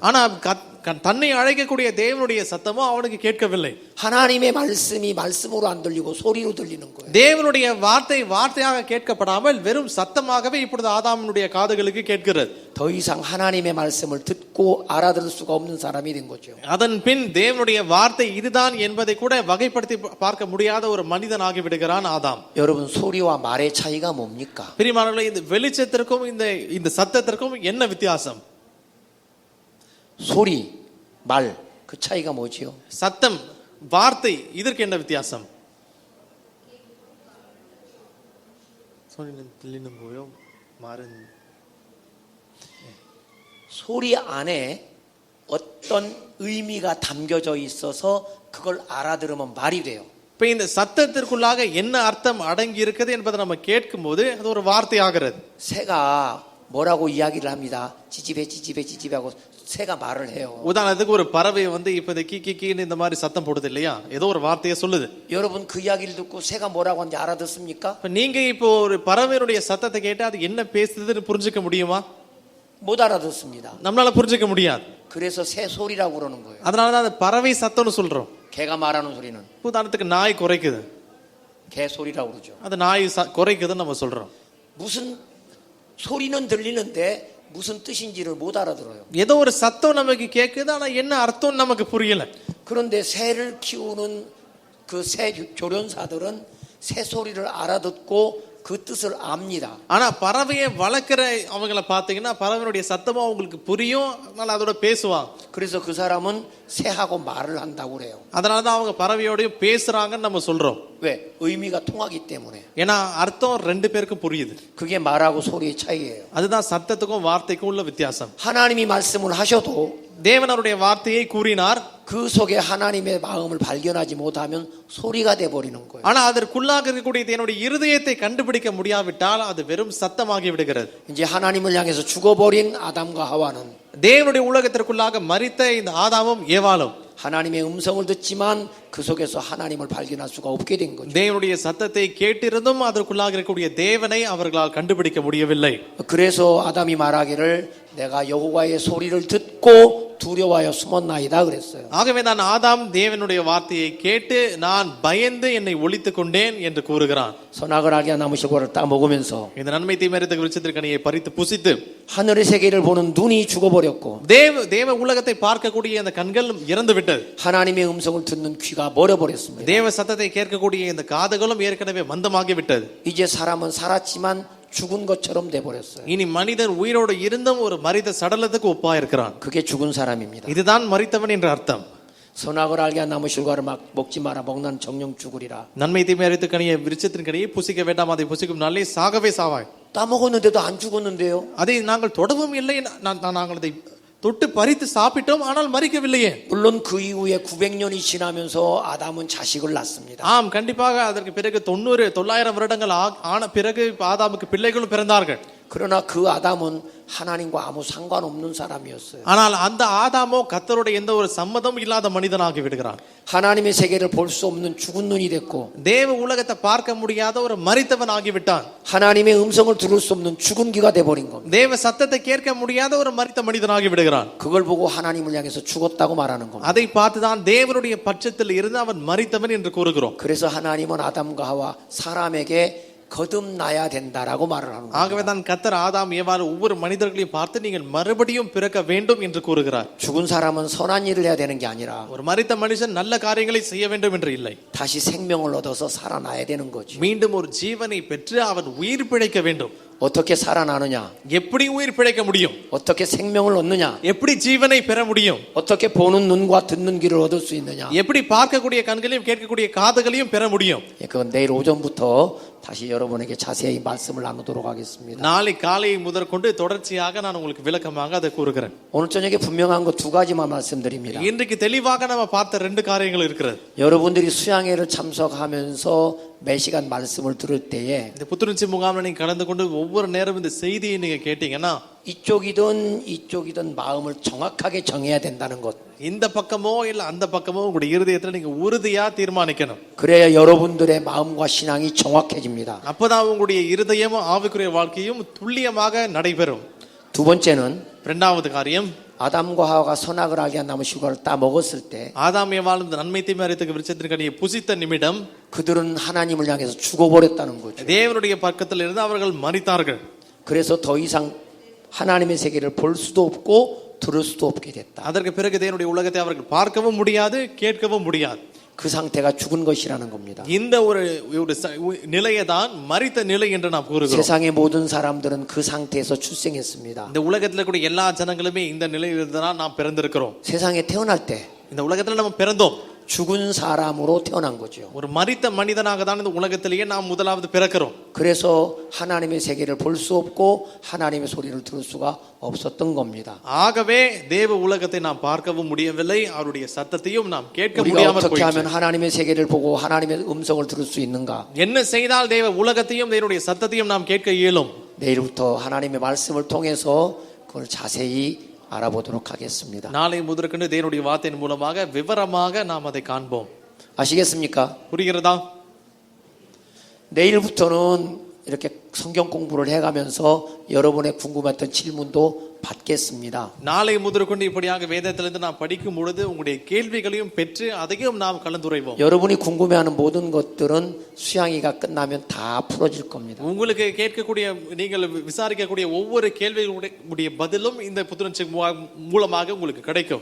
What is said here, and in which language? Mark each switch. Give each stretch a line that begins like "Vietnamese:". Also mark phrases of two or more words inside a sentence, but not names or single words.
Tamil: ஆனா தன்னை அழைக்கக்கூடிய தேவனுடைய சத்தமோ அவனுக்கு கேட்கவில்லை.
Korean: 하나님의 말씀이 말씀으로 안 들리고 소리로 들리는 거예요.
Tamil: தேவனுடைய வார்த்தையாக கேட்கப்படாமல் வெறும் சத்தமாகவே இப்பொழுது ஆதாமுடைய காதுகளுக்கு கேட்கிறது.
Korean: 더 이상 하나님의 말씀을 듣고 알아들을 수가 없는 사람이 된 거죠.
Tamil: அதன் பின் தேவனுடைய வார்த்தை இதுதான் என்பதை கூட வகைப்படுத்தி பார்க்க முடியாத ஒரு மனிதனாகி விடுகிறான் ஆதாம்.
Korean: 여러분 소리와 말의 차이가 뭡니까?
Tamil: பிரியமானவர்களே, இந்த வெளிச்சத்திற்கும் இந்த சத்தத்திற்கும் என்ன வித்தியாசம்?
Korean: 소리, 말, 그 차이가 뭐지요?
Tamil: சத்தம், வார்த்தை, இதற்கு என்ன வித்தியாசம்?
Korean: 소리는 들리는 거요. 말은 소리 안에 어떤 의미가 담겨져 있어서 그걸 알아들으면 말이 돼요.
Tamil: இப்ப இந்த சத்தத்திற்குள்ளாக என்ன அர்த்தம் அடங்கி இருக்குது என்பதை நம்ம கேட்கும் போது அது ஒரு வார்த்தை ஆகிறது.
Korean: 새가 뭐라고 이야기를 합니다. 찌찌배 찌찌배 찌찌배 하고 새가 말을 해요.
Tamil: உதாரணத்துக்கு ஒரு பறவை இப்ப இந்த கீ கீன்னு இந்த மாதிரி சத்தம் போடுது இல்லையா, ஏதோ ஒரு வார்த்தையை சொல்லுது.
Korean: 여러분 그 이야기를 듣고 새가 뭐라고 하는지 알아듣습니까?
Tamil: இப்ப நீங்க இப்போ ஒரு பறவையினுடைய சத்தத்தை கேட்டா அது என்ன பேசுதுன்னு புரிஞ்சுக்க முடியுமா?
Korean: 못 알아듣습니다.
Tamil: நம்மளால புரிஞ்சுக்க முடியாது.
Korean: 그래서 새 소리라고 그러는 거예요.
Tamil: அதனாலதான் அந்த பறவை சத்தம்னு சொல்றோம்.
Korean: 개가 말하는 소리는
Tamil: உதாரணத்துக்கு நாய் குறைக்குது,
Korean: 개 소리라고 그러죠.
Tamil: அது நாய் குறைக்குதுன்னு நம்ம சொல்றோம்.
Korean: 무슨 소리는 들리는데 무슨 뜻인지를 못 알아들어요.
Tamil: ஏதோ ஒரு சத்தம் நமக்கு கேக்குது, ஆனா என்ன அர்த்தம் நமக்கு புரியல.
Korean: 그런데 새를 키우는 그 새 조련사들은 새 소리를 알아듣고 그 뜻을 압니다.
Tamil: ஆனா பறவையை வளர்க்கிற அவங்கள பாத்தீங்கன்னா பறவையுடைய சத்தமும் அவங்களுக்கு புரியும், அதனால அதோட பேசுவாங்க.
Korean: 그래서 그 사람은 새하고 말을 한다고 그래요.
Tamil: அதனாலதான் அவங்க பறவையோடய பேசுறாங்கன்னு நம்ம சொல்றோம்.
Korean: 왜? 의미가 통하기 때문에.
Tamil: ஏன்னா அர்த்தம் ரெண்டு பேருக்கும் புரியுது.
Korean: 그게 말하고 소리의 차이예요.
Tamil: அதுதான் சத்தத்துக்கும் வார்த்தைக்கும் உள்ள வித்தியாசம்.
Korean: 하나님이 말씀을 하셔도
Tamil: தேவன் அவருடைய வார்த்தையை கூறினார்,
Korean: 그 속에 하나님의 마음을 발견하지 못하면 소리가 돼 버리는 거예요.
Tamil: ஆனா அதற்குள்ளாக இருக்கக்கூடிய என்னுடைய இருதயத்தை கண்டுபிடிக்க முடியாவிட்டால் அது வெறும் சத்தமாகி விடுகிறது.
Korean: 이제 하나님을 향해서 죽어버린 아담과 하와는
Tamil: தேவனுடைய உலகத்திற்குள்ளாக மரித்த இந்த ஆதாமும் ஏவாளும்
Korean: 하나님의 음성을 듣지만 그 속에서 하나님을 발견할 수가 없게 된 거죠.
Tamil: தேவனுடைய சத்தத்தை கேட்டிருந்தும் அதற்குள்ளாக இருக்கக்கூடிய தேவனை அவர்களால் கண்டுபிடிக்க முடியவில்லை.
Korean: 그래서 아담이 말하기를 내가 여호와의 소리를 듣고 두려워하여 숨었나이다 그랬어요.
Tamil: ஆகவே நான் ஆதாம் தேவனுடைய வார்த்தையை கேட்டு நான் பயந்து என்னை ஒளித்துக் கொண்டேன் என்று கூறுகிறான்.
Korean: 선악을 알게 나무 실과를 따 먹으면서
Tamil: இந்த நன்மை தீமையறிந்த விருட்சத்திற்கனியை பறித்து புசித்து
Korean: 하늘의 세계를 보는 눈이 죽어버렸고
Tamil: தேவ உலகத்தை பார்க்கக்கூடிய அந்த கண்கள் இறந்து விட்டது.
Korean: 하나님의 음성을 듣는 귀가 멀어버렸습니다.
Tamil: தேவ சத்தத்தை கேட்கக்கூடிய இந்த காதுகளும் ஏற்கனவே மந்தமாகி விட்டது.
Korean: 이제 사람은 살았지만 죽은 것처럼 돼버렸어요.
Tamil: இனி மனிதன் உயிரோடு இருந்தும் ஒரு மரித்த சடலத்துக்கு ஒப்பா இருக்கிறான்.
Korean: 그게 죽은 사람입니다.
Tamil: இதுதான் மரித்தவன் என்ற அர்த்தம்.
Korean: 선악을 알게 한 나무 실과를 막 먹지 마라 먹는 정령 죽으리라.
Tamil: நன்மை தீமை அறித்து கனியை விருட்சத்தின் கனியை புசிக்க வேண்டாம், அதை புசிக்கும் நாளே சாகவே சாவாய்.
Korean: 따먹었는데도 안 죽었는데요.
Tamil: அதை நாங்கள் தொடவும் இல்லை, நாங்கள் அதை தொட்டு பறித்து சாப்பிட்டோம், ஆனால் மரிக்கவில்லையே.
Korean: 물론 그 이후에 900년이 지나면서 아담은 자식을 낳습니다.
Tamil: ஆம், கண்டிப்பாக அதற்கு பிறகு 900 வருடங்கள் ஆன பிறகு ஆதாமுக்கு பிள்ளைகளும் பிறந்தார்கள்.
Korean: 그러나 그 아담은 하나님과 아무 상관없는 사람이었어요.
Tamil: ஆனால் அந்த ஆதாமோ கர்த்தரோட எந்த ஒரு சம்மதமும் இல்லாத மனிதனாகி விடுகிறான்.
Korean: 하나님의 세계를 볼 수 없는 죽은 눈이 됐고
Tamil: தேவ உலகத்தை பார்க்க முடியாத ஒரு மரித்தவன் ஆகிவிட்டான்.
Korean: 하나님의 음성을 들을 수 없는 죽은 귀가 돼버린 겁니다.
Tamil: தேவ சத்தத்தை கேட்க முடியாத ஒரு மரித்த மனிதனாகி விடுகிறான்.
Korean: 그걸 보고 하나님을 향해서 죽었다고 말하는 겁니다.
Tamil: அதை பார்த்துதான் தேவனுடைய பட்சத்தில் இருந்து அவன் மரித்தவன் என்று கூறுகிறோம்.
Korean: 그래서 하나님은 아담과 하와 사람에게 거듭나야 된다라고 말을 하는 거예요.
Tamil: ஆகவே தான் கர்த்தர் ஆதாம் ஏவாள் ஒவ்வொரு மனிதர்களையும் பார்த்து நீங்கள் மறுபடியும் பிறக்க வேண்டும் என்று கூறுகிறார்.
Korean: 죽은 사람은 선한 일을 해야 되는 게 아니라
Tamil: ஒரு மரித்த மனுஷன் நல்ல காரியங்களை செய்ய வேண்டும் என்று இல்லை,
Korean: 다시 생명을 얻어서 살아나야 되는 거죠.
Tamil: மீண்டும் ஒரு ஜீவனை பெற்று அவன் உயிர் பிழைக்க வேண்டும்.
Korean: 어떻게 살아나느냐?
Tamil: எப்படி உயிர் பிழைக்க முடியும்?
Korean: 어떻게 생명을 얻느냐?
Tamil: எப்படி ஜீவனை பெற முடியும்?
Korean: 어떻게 보는 눈과 듣는 귀를 얻을 수 있느냐?
Tamil: எப்படி பார்க்கக்கூடிய கண்களையும் கேட்கக்கூடிய காதுகளையும் பெற முடியும்?
Korean: 그건 내일 오전부터 다시 여러분에게 자세히 말씀을 나누도록 하겠습니다.
Tamil: நாளை காலை முதற்கொண்டு தொடர்ச்சியாக நான் உங்களுக்கு விளக்கமாக அதை கூறுகிறேன்.
Korean: 오늘 저녁에 분명한 거 두 가지만 말씀드립니다.
Tamil: இன்றைக்கு தெளிவாக நம்ம பார்த்த 2 காரியங்கள் இருக்கிறது.
Korean: 여러분들이 수양회를 참석하면서 매 시간 말씀을 들을 때에
Tamil: இந்த புத்துணர்ச்சி முகாமில் நீங்க கலந்து கொண்டு ஒவ்வொரு நேரம் இந்த செய்தியை நீங்க கேட்டீங்கன்னா
Korean: 이쪽이든 마음을 정확하게 정해야 된다는 것.
Tamil: இந்த பக்கமோ இல்ல அந்த பக்கமோ உங்களுடைய இருதயத்துல நீங்க உறுதியா தீர்மானிக்கணும்.
Korean: 그래야 여러분들의 마음과 신앙이 정확해집니다.
Tamil: அப்பதான் உங்களுடைய இருதயமும் ஆவிக்குரிய வாழ்க்கையும் துல்லியமாக நடைபெறும்.
Korean: 두 번째는
Tamil: இரண்டாவது காரியம்,
Korean: 아담과 하와가 선악을 알게 한 나무 실과를 따 먹었을 때
Tamil: ஆதாம் ஏவாள் இந்த நன்மை தீமை அறிந்த விருட்சத்தின் கனியை புசித்த நிமிடம்
Korean: 그들은 하나님을 향해서 죽어버렸다는 거죠.
Tamil: தேவனுடைய பக்கத்தில் இருந்து அவர்கள் மரித்தார்கள்.
Korean: 그래서 더 이상 하나님의 세계를 볼 수도 없고 들을 수도 없게 됐다.
Tamil: அதற்கு பிறகு தேவனுடைய உலகத்தை அவர்கள் பார்க்கவும் முடியாது, கேட்கவும் முடியாது.
Korean: 그 상태가 죽은 것이라는 겁니다.
Tamil: இந்த ஒரு நிலையை தான் மரித்த நிலை என்று நாம் கூறுகிறோம்.
Korean: 세상의 모든 사람들은 그 상태에서 출생했습니다.
Tamil: இந்த உலகத்தில் கூடிய எல்லா ஜனங்களுமே இந்த நிலையில் இருந்துதான் நாம் பிறந்திருக்கிறோம்.
Korean: 세상에 태어날 때
Tamil: இந்த உலகத்தில் நம்ம பிறந்தோம்.
Korean: 죽은 사람으로 태어난 거죠.
Tamil: ஒரு மரித்த மனிதனாக தான் இந்த உலகத்திலேயே நாம் முதலாவது பிறக்கிறோம்.
Korean: 그래서 하나님의 세계를 볼 수 없고 하나님의 소리를 들을 수가 없었던 겁니다.
Tamil: ஆகவே தேவ உலகத்தை நாம் பார்க்கவும் முடியவில்லை, அவருடைய சத்தத்தையும் நாம் கேட்க
Korean: 우리가
Tamil: முடியாமல்
Korean: 어떻게 하면
Tamil: போயிற்று.
Korean: 하나님의 세계를 보고 하나님의 음성을 들을 수 있는가?
Tamil: என்ன செய்தால் தேவ உலகத்தையும் தேவனுடைய சத்தத்தையும் நாம் கேட்க இயலும்?
Korean: 내일부터 하나님의 말씀을 통해서 그걸 자세히 알아보도록 하겠습니다.
Tamil: நாளை முதற்கொண்டு தேவனுடைய வார்த்தையின் மூலமாக விவரமாக நாம் அதை காண்போம்.
Korean: 아시겠습니까?
Tamil: புரிகிறதா?
Korean: 내일부터는 이렇게 성경 공부를 해가면서 여러분의 궁금했던 질문도 받겠습니다.
Tamil: நாளை முதற்கொண்டு இப்படியாக வேதத்திலிருந்து நாம் படிக்கும் பொழுது உங்களுடைய கேள்விகளையும் பெற்று அதையும் நாம் கலந்துரைவோம்.
Korean: 여러분이 궁금해하는 모든 것들은 수양이가 끝나면 다 풀어질 겁니다.
Tamil: உங்களுக்கு கேட்கக்கூடிய நீங்கள் விசாரிக்கக்கூடிய ஒவ்வொரு கேள்விகளுடைய பதிலும் இந்த புத்துணர்ச்சி மூலமாக உங்களுக்கு கிடைக்கும்.